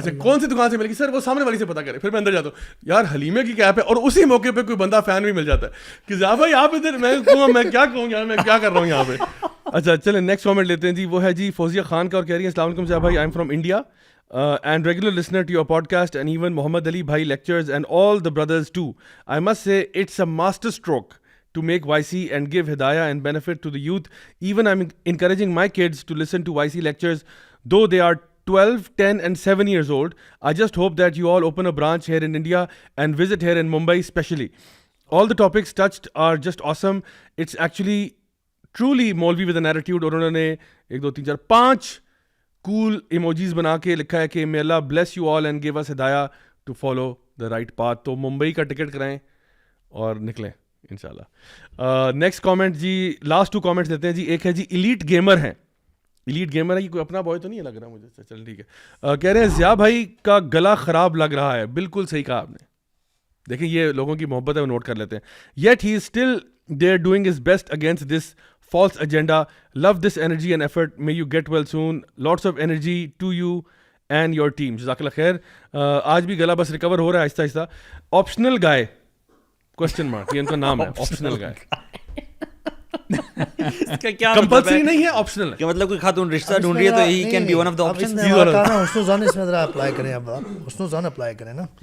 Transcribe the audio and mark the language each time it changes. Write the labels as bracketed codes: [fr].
[ur] اچھا کون سی دکان سے ملے گی؟ سر وہ سامنے والی سے پتا کرے. پھر میں اندر جاتا ہوں, یار حلیمے کی کیپ ہے, اور اسی موقع پہ کوئی بندہ فین بھی مل جاتا ہے کہ ضیاء بھائی آپ ادھر, میں کیا کہوں یار, میں کیا کر رہا ہوں یہاں پہ. اچھا چلیں نیکسٹ کامنٹ لیتے ہیں جی, وہ ہے جی فوزیہ خان کا, اور کہہ رہی ہیں السلام علیکم ضیاء بھائی, [en] I am from India and regular listener to your podcast, and even Muhammad Ali Bhai lectures and all the brothers too. I must say it's a master stroke to make YC and give hidayah and benefit to the youth. Even I'm encouraging my kids to listen to YC lectures, though they are 12, 10 and 7 years old. I just hope that you all open a branch here in India and visit here in Mumbai especially. All the topics touched are just awesome. It's actually truly Maulvi with an attitude. [ur] اور انہوں نے 1 2 3 4 5 کول emojis بنا کے لکھا ہے کہ [en] may Allah bless you all and give us hidayah to follow the right path. [ur] تو ممبئی کا ٹکٹ کرائیں اور نکلیں انشاءاللہ. نیکسٹ کامنٹ جی, لاسٹ 2 کامنٹس دیتے ہیں جی. ایک ہے جی ایلیٹ گیمر ہیں. ایلیٹ گیمر ہے, یہ کوئی اپنا بوائے تو نہیں لگ رہا مجھے, چل ٹھیک ہے. کہہ رہے ہیں ضیاء بھائی کا گلا خراب لگ رہا ہے. بالکل صحیح کہا آپ نے. دیکھیں یہ لوگوں کی محبت ہے, وہ نوٹ کر لیتے ہیں. [en] Yet he is still there doing his best against this false agenda. Love this energy and effort. May you get well soon. Lots of energy to you and your team. [ur] جزاک اللہ خیر. آج بھی گلا بس recover ہو رہا ہے آہستہ آہستہ. آپشنل گائے کوشچن مارک, یہ ان کا نام ہے آپشنل گائے. اس کا کیا کمپلسری نہیں ہے, آپشنل ہے. کہ مطلب کوئی خاتون رشتہ ڈھونڈ رہی ہے تو [en] He can be one of the options. [ur] حسن الظن اس میں ذرا اپلائی کریں, اب حسن الظن اپلائی کریں نا.